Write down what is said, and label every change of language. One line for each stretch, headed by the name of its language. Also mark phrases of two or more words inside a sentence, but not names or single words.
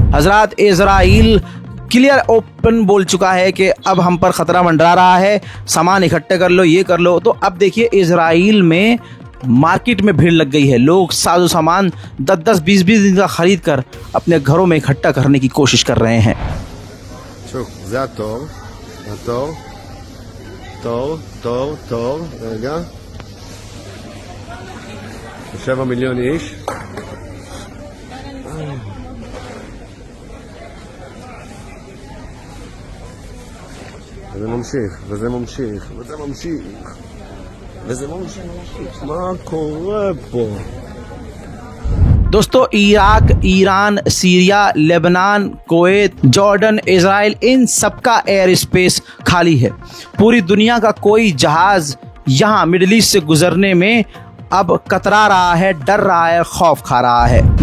Hindi: हजरात, इजराइल
English: clear open
Hindi: बोल चुका है कि अब हम पर खतरा मंडरा रहा है, सामान इकट्ठे कर लो, ये कर लो। तो अब देखिए, इजराइल में मार्केट में भीड़ लग गई है, लोग साजो सामान 10-10, 20-20 दिन का खरीद कर अपने घरों में इकट्ठा करने की कोशिश कर रहे हैं।
Hebrew: שוב, זה התור, תור, רגע, 7 מיליון איש. וזה ממשיך, מה קורה פה?
Hindi: दोस्तों, इराक, ईरान, सीरिया, लेबनान, कुवैत, जॉर्डन, इजराइल, इन सबका
English: air space
Hindi: खाली है। पूरी दुनिया का कोई जहाज यहाँ मिडिल ईस्ट से गुजरने में अब कतरा रहा है, डर रहा है, खौफ खा रहा है।